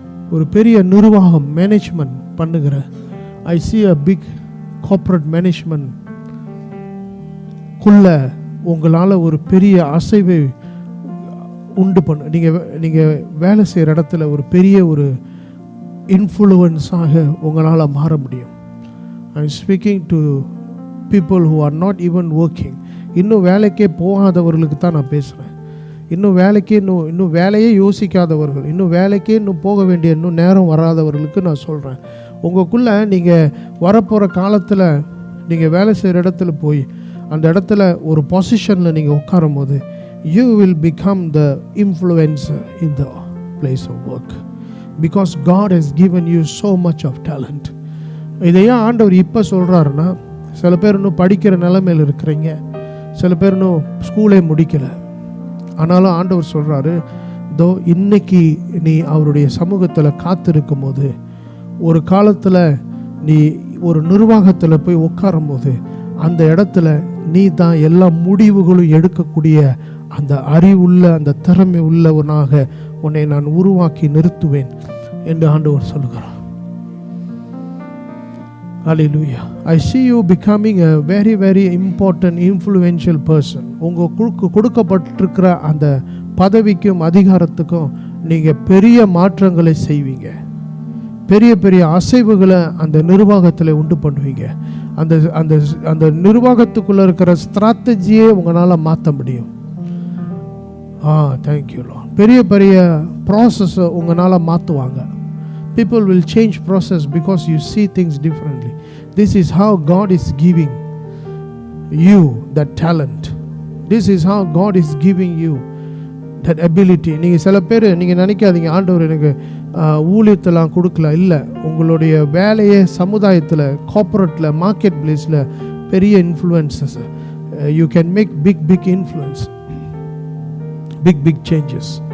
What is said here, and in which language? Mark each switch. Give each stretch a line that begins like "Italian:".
Tamil: ஒரு பெரிய நிர்வாகம், மேனேஜ்மெண்ட் பண்ணுகிற,
English: I see a big corporate management
Tamil: குள்ள உங்களால் ஒரு பெரிய அசைவை உண்டு பண்ண, நீங்கள் வேலை செய்கிற இடத்துல ஒரு பெரிய ஒரு இன்ஃப்ளூவன்ஸாக உங்களால் மாற முடியும்.
English: I'm speaking to people who are not even working.
Tamil: இன்னும் வேலைக்கே போகாதவர்களுக்கு தான் நான் பேசுகிறேன். இன்னும் வேலைக்கே இன்னும் வேலையே யோசிக்காதவர்கள், இன்னும் வேலைக்கே இன்னும் போக வேண்டிய இன்னும் நேரம் வராதவர்களுக்கு நான் சொல்கிறேன், உங்களுக்குள்ளே நீங்கள் வரப்போகிற காலத்தில் நீங்கள் வேலை செய்கிற இடத்துல போய் அந்த இடத்துல ஒரு பொசிஷனில் நீங்கள் உட்காரும் போது
English: you will become the influencer in the place of work because God has given you so much of talent.
Tamil: இதையே ஆண்டவர் இப்போ சொல்கிறாருன்னா, சில பேர் இன்னும் படிக்கிற நிலைமையில் இருக்கிறீங்க, சில பேர் இன்னும் ஸ்கூலே முடிக்கலை, ஆனாலும் ஆண்டவர் சொல்கிறாரு, தோ இன்னைக்கு நீ அவருடைய சமூகத்தில் காத்திருக்கும் போது, ஒரு காலத்தில் நீ ஒரு நிர்வாகத்தில் போய் உட்காரும் போது அந்த இடத்துல நீ தான் எல்லா முடிவுகளும் எடுக்கக்கூடிய அந்த அறிவுள்ள அந்த திறமை உள்ளவனாக உன்னை நான் உருவாக்கி நிறுத்துவேன் என்று ஆண்டவர் சொல்கிறார்.
English: Hallelujah. I see you becoming a very very important influential person.
Tamil: உங்களுக்கு கொடுக்கப்பட்டிருக்கிற அந்த பதவிக்கும் அதிகாரத்துக்கும் நீங்கள் பெரிய மாற்றங்களை செய்வீங்க, பெரிய பெரிய அசைவுகளை அந்த நிர்வாகத்தில் உண்டு பண்ணுவீங்க. அந்த அந்த அந்த நிர்வாகத்துக்குள்ளே இருக்கிற ஸ்ட்ராட்டஜியே உங்களால் மாற்ற முடியும். Thank you Lord. பெரிய பெரிய ப்ராசஸை உங்களால் மாற்றுவாங்க.
English: People will change process because you see things differently. This is how God is giving you that talent. This is how God is giving you that ability.
Tamil: நீங்கள் சில பேர் நீங்கள் நினைக்காதீங்க, ஆண்டவர் எனக்கு ஊழியத்தெல்லாம் கொடுக்கல. இல்லை, உங்களுடைய வேலையை சமுதாயத்தில், கார்ப்பரேட்டில், மார்க்கெட் பிளேஸில் பெரிய influences.
English: You can make big influence, big changes.